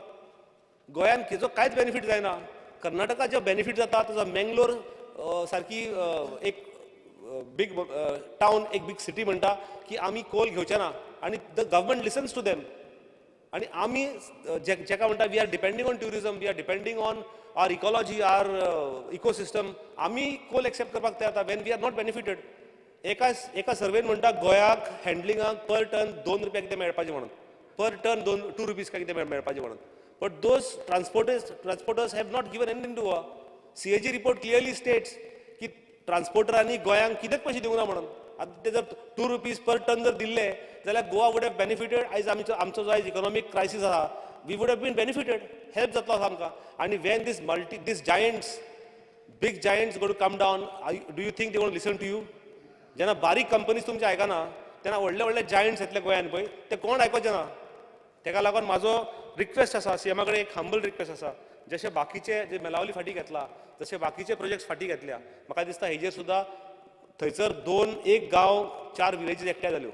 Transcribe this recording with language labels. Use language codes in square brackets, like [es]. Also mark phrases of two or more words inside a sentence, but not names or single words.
[kok] गोंयान हेजो कांयच बेनिफीट जायना. कर्नाटकात जो बेनिफीट जाता तो मेंगलोर सारकी एक [en] big town [kok] एक [en] big city [kok] म्हणटा की आमी कोल घेवचे ना आनी [en] the government listens to them [kok] आनी आमी जेका म्हणटा [en] we are depending on tourism we are depending on our ecology our ecosystem [kok] आमी कोल एक्सेप्ट करपाक तयार [en] when we are not benefited. [kok] एका सर्वेन म्हणटा गोंयाक हँडलिंगाक [en] per ton [kok] 2 रुपया कितें मेळपाचें म्हणून [en] per ton 2 rupees [kok] काय कितें मेळपाचें म्हणून. [en] But those transporters have not given anything to Goa. CAG report clearly states [kok] की ट्रान्सपोर्टरांनी गोंयांक कितेंच पयशे दिवंक ना म्हणून. आतां ते जर [en] 2 rupees per ton [kok] जर दिल्ले जाल्यार [en] Goa would have benefited. [kok] आयज आमचो जो आयज [en] economic crisis [kok] आहा [en] we would have been benefited [kok] हेल्प जातलो आसा आमकां. [en] आनी वेन these giants big giants go to come down do you think they won't listen to you? [kok] जेन्ना बारीक कंपनीज तुमचे आयकना तेन्ना व्हडले जायंट्स येतले गोंयान पळय ते कोण आयकचे ना. तेका लागून म्हाजो रिक्वेस्ट आसा सीएमा कडेन एक [en] humble request [kok] आसा. जशे बाकीचे जे मेलावली फाटी घेतला जशे बाकीचे प्रोजेक्ट्स फाटी घेतल्या म्हाका दिसता हेजेर सुद्दां थंयसर 1 गांव 4 विलेजीस एकठांय जाल्यो.